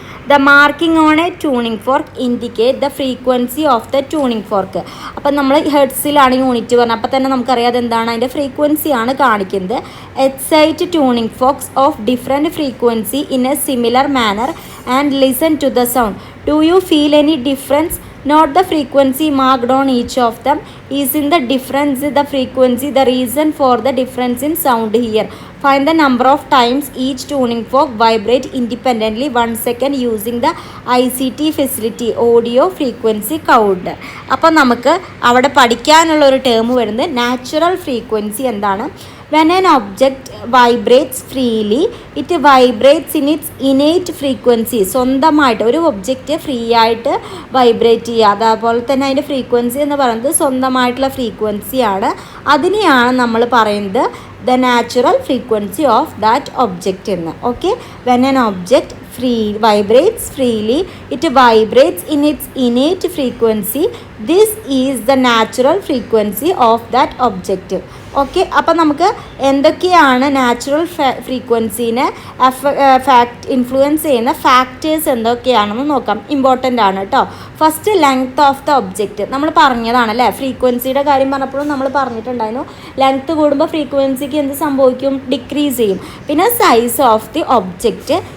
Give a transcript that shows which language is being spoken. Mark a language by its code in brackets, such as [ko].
[en] The marking on a tuning fork indicate the frequency of the tuning fork. [ml] അപ്പം നമ്മൾ ഹെർട്സിലാണ് unit പറഞ്ഞത്, അപ്പോൾ തന്നെ നമുക്കറിയാം എന്താണ് അതിൻ്റെ ഫ്രീക്വൻസിയാണ് കാണിക്കുന്നത്. [en] Excite tuning forks of different frequency in a similar manner and listen to the sound. Do you feel any difference? Note the frequency marked on each of them. Is in the difference the frequency the reason for the difference in sound here? Find the number of times each tuning fork vibrate independently 1 second using the ICT facility audio frequency counter. [ml] അപ്പോൾ നമുക്ക് അവിടെ പഠിക്കാനുള്ള ഒരു term വരുന്നത് natural frequency എന്താണ്. [en] When an object vibrates freely, it vibrates in its innate frequency. [ml] സ്വന്തമായിട്ട് ഒരു object free ആയിട്ട് വൈബ്രേറ്റ് ചെയ്യുക, അതേപോലെ തന്നെ അതിൻ്റെ ഫ്രീക്വൻസി എന്ന് പറയുന്നത് സ്വന്തമായിട്ടുള്ള ഫ്രീക്വൻസിയാണ്. അതിനെയാണ് നമ്മൾ പറയുന്നത് [en] the natural frequency of that object [ml] എന്ന്. [en] Okay, when an object vibrates freely, it vibrates in its innate frequency. This is the natural frequency of that object. [ml] Okay, അപ്പം നമുക്ക് എന്തൊക്കെയാണ് നാച്ചുറൽ ഫ്രീക്വൻസീനെ ഇൻഫ്ലുവൻസ് ചെയ്യുന്ന ഫാക്ടേഴ്സ് എന്തൊക്കെയാണെന്ന് നോക്കാം. ഇമ്പോർട്ടൻ്റ് ആണ് കേട്ടോ. First, length of the object. നമ്മൾ പറഞ്ഞതാണല്ലേ, ഫ്രീക്വൻസിയുടെ കാര്യം പറഞ്ഞപ്പോഴും നമ്മൾ പറഞ്ഞിട്ടുണ്ടായിരുന്നു. ലെങ്ത് കൂടുമ്പോൾ ഫ്രീക്വൻസിക്ക് എന്ത് സംഭവിക്കും? ഡിക്രീസ് ചെയ്യും. പിന്നെ സൈസ് ഓഫ് ദി ഒബ്ജക്റ്റ്.